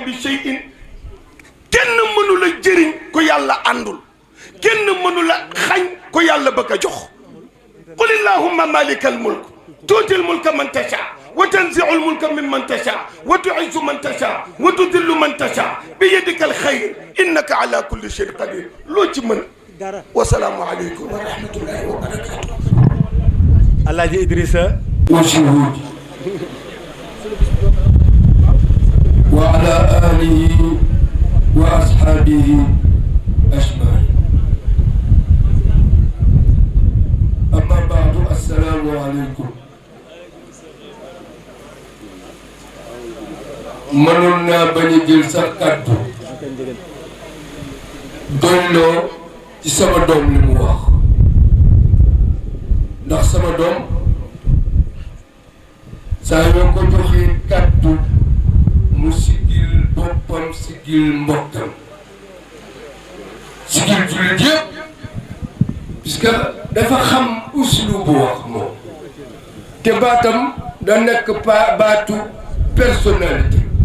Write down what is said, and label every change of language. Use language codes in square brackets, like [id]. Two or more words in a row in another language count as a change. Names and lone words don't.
[ar] بشيء [wo] kenn mënu la jëriñ ko yàlla àndul kenn mënu la xañ ko yàlla bëgg a jox [ar] قل اللهم مالك الملك تؤتي الملك من تشاء وتنزع الملك ممن تشاء وتعز من تشاء وتذل من تشاء بيدك الخير إنك على كل شيء قدير [wo] loo ci mën [ar] والسلام عليكم ورحمة الله وبركاته [wo] Alaaji Idrissa [ar] وشهود وعلى آله وأصحابه أجمعين أما بعد السلام عليكم [wo] mënoon naa bañ a jël sax kàddu doyloo ci sama doom li mu wax ndax sama doom saa yoo ko joxee kàddu mu sigil boppam sigil mbokkam sigil jullit yëpp puisque dafa xam uslu bu wax moom te baatam da nekk baatu personnalité